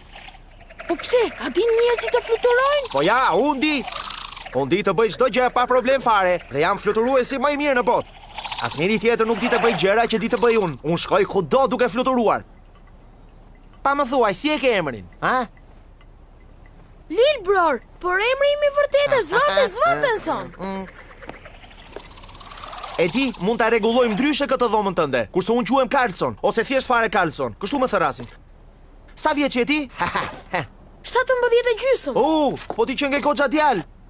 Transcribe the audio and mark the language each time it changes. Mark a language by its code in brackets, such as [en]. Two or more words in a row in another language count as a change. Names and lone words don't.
[sq] Po pse, a din njerëzit të fluturojnë? Po ja, unë di. Unë di të bëj çdo gjë pa problem fare dhe jam fluturuesi më i mirë në botë. Asnjëri tjetër nuk di të bëj gjëra që di të bëj unë. Unë shkoj kudo duke fluturuar. Pa më thuaj, si e ke emrin, ha? Lil Bror, por emri im i vërtet është Svantenson. E di, mund ta rregullojmë ndryshe këtë dhomën tënde, kurse unë quhem Carlson, ose thjesht fare Carlson. Kështu më thërasin. Sa vjeç je ti? 17.5. Po ti që nge koxha djalë.